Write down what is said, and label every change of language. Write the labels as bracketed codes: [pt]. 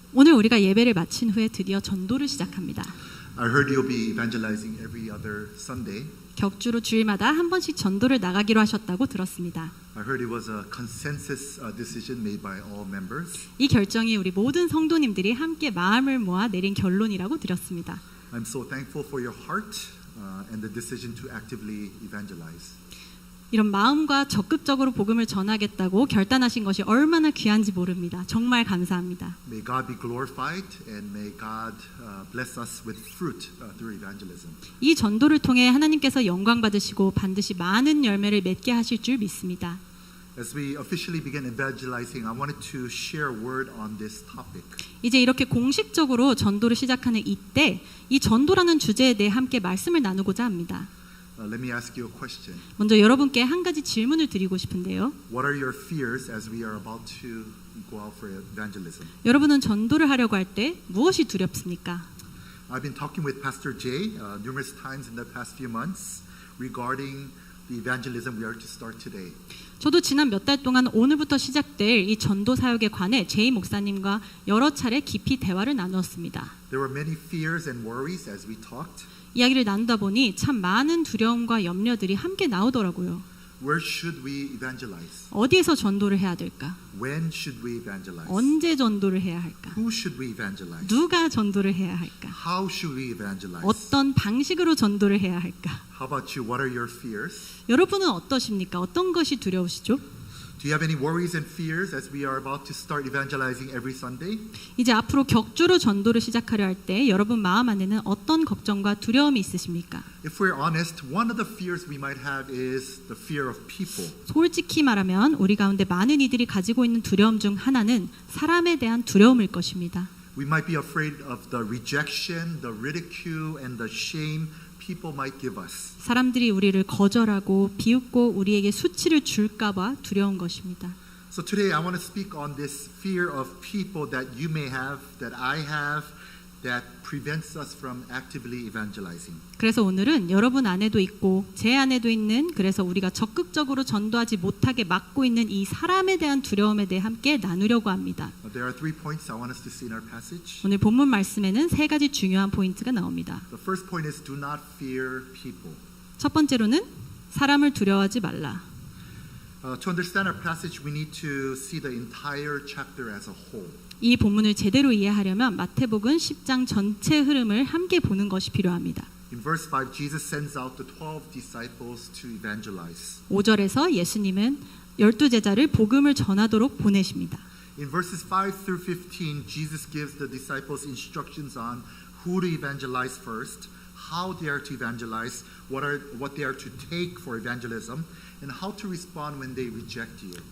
[ko] 오늘 우리가 예배를 마친 후에 드디어 전도를 시작합니다. [en] I heard you'll be evangelizing every other Sunday. [ko] 격주로 주일마다 한 번씩 전도를 나가기로 하셨다고 들었습니다. [en] I heard it was a consensus decision made by all members. [ko] 이 결정이 우리 모든 성도님들이 함께 마음을 모아 내린 결론이라고 들었습니다. [en] I'm so thankful for your heart and the decision to actively evangelize. [ko] 이런 마음과 적극적으로 복음을 전하겠다고 결단하신 것이 얼마나 귀한지 모릅니다. 정말 감사합니다. [en] May God be glorified and may God bless us with fruit through evangelism. [ko] 이 전도를 통해 하나님께서 영광 받으시고 반드시 많은 열매를 맺게 하실 줄 믿습니다. [en] As we officially begin evangelizing, I wanted to share a word on this topic. [ko] 이제 이렇게 공식적으로 전도를 시작하는 이때 이 전도라는 주제에 대해 함께 말씀을 나누고자 합니다. [en] Let me ask you a question. [ko] 먼저 여러분께 한 가지 질문을 드리고 싶은데요. [en] What are your fears as we are about to go out for evangelism? [ko] 여러분은 전도를 하려고 할 때 무엇이 두렵습니까? [en] I've been talking with Pastor Jay numerous times in the past few months regarding the evangelism we are to start today. [ko] 저도 지난 몇 달 동안 오늘부터 시작될 이 전도 사역에 관해 제이 목사님과 여러 차례 깊이 대화를 나누었습니다. [en] There were many fears and worries as we talked. [ko] 이야기를 나누다 보니 참 많은 두려움과 염려들이 함께 나오더라고요. [en] Where should we evangelize? [ko] 어디에서 전도를 해야 될까? [en] When should we evangelize? [ko] 언제 전도를 해야 할까? [en] Who should we evangelize? [ko] 누가 전도를 해야 할까? [en] How should we evangelize? [ko] 어떤 방식으로 전도를 해야 할까? [en] How about you? What are your fears? [ko] 여러분은 어떠십니까? 어떤 것이 두려우시죠? [en] Do you have any worries and fears as we are about to start evangelizing every Sunday? [ko] 이제 앞으로 격주로 전도를 시작하려 할 때 여러분 마음 안에는 어떤 걱정과 두려움이 있으십니까? [en] If we're honest, one of the fears we might have is the fear of people. [ko] 솔직히 말하면 우리 가운데 많은 이들이 가지고 있는 두려움 중 하나는 사람에 대한 두려움일 것입니다. [en] We might be afraid of the rejection, the ridicule, and the shame people might give us. [ko] 사람들이 우리를 거절하고 비웃고 우리에게 수치를 줄까 봐 두려운 것입니다. [en] So today I want to speak on this fear of people that you may have, that I have, that prevents us from actively evangelizing. [ko] 그래서 오늘은 여러분 안에도 있고 제 안에도 있는 그래서 우리가 적극적으로 전도하지 못하게 막고 있는 이 사람에 대한 두려움에 대해 함께 나누려고 합니다. [en] There are 3 points I want us to see in our passage. [ko] 오늘 본문 말씀에는 3가지 중요한 포인트가 나옵니다. [en] The first point is do not fear people. [ko] 첫 번째로는 사람을 두려워하지 말라. [en] To understand our passage, we need to see the entire chapter as a whole. [ko] 이 본문을 제대로 이해하려면 마태복음 10장 전체 흐름을 함께 보는 것이 필요합니다. [en] In verse 5, Jesus sends out the 12 disciples to evangelize. [ko] 5절에서 예수님은 12제자를 복음을 전하도록 보내십니다. [en] In verses 5 through 15, Jesus gives the disciples instructions on who to evangelize first, how they are to evangelize, what they are to take for evangelism, and how to respond when they reject you.